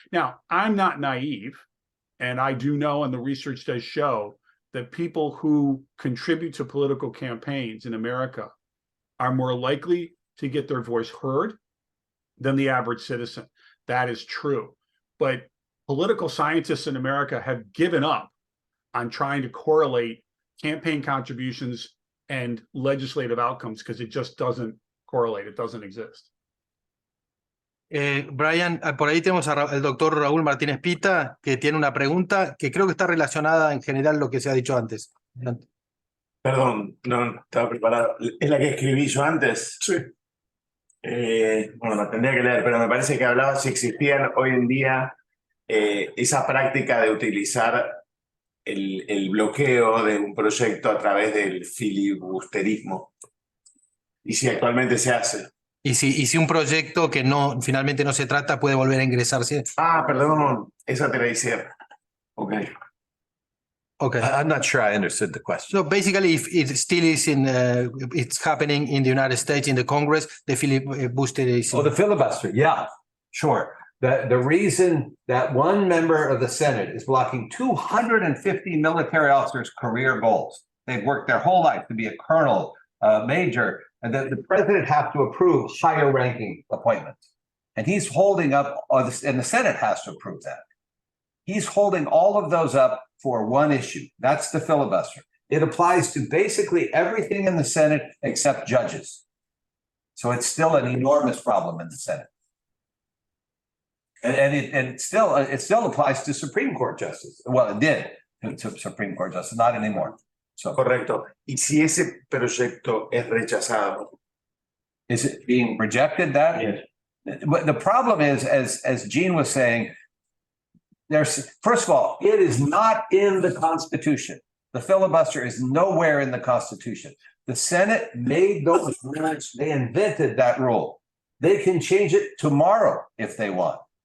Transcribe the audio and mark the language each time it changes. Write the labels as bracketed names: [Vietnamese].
[English] Now, I'm not naive, and I do know, and the research does show, that people who contribute to political campaigns in America are more likely to get their voice heard than the average citizen. That is true. But political scientists in America have given up on trying to correlate campaign contributions and legislative outcomes because it just doesn't correlate. It doesn't exist. [Spanish] Brian, por ahí tenemos al doctor Raúl Martínez Pita, que tiene una pregunta que creo que está relacionada en general a lo que se ha dicho antes. Perdón, no estaba preparado. ¿Es la que escribí yo antes? Sí. Bueno, la tendría que leer, pero me parece que hablaba si existían hoy en día esa práctica de utilizar el bloqueo de un proyecto a través del filibusterismo. Y si actualmente se hace. Y si un proyecto que finalmente no se trata puede volver a ingresarse. Ah, perdón, esa te la hice. Okay. [English] I'm not sure I understood the question. So basically, if it still is it's happening in the United States, in the Congress, the filibusterism. Oh, the filibuster. Yeah, sure. The reason that one member of the Senate is blocking 250 military officers' career goals. They've worked their whole life to be a colonel, major, and the president has to approve higher ranking appointments. And he's holding up, and the Senate has to approve that. He's holding all of those up for one issue. That's the filibuster. It applies to basically everything in the Senate except judges. So it's still an enormous problem in the Senate. And it still applies to Supreme Court justice. Well, it did to Supreme Court justice, not anymore. So, [Spanish] correcto. Y si ese proyecto es rechazado, [English] is it being rejected? That yes. But the problem is, as Gene was saying, first of all, it is not in the Constitution. The filibuster is nowhere in the Constitution. The Senate made those rules. They invented that rule. They can change it tomorrow if they want.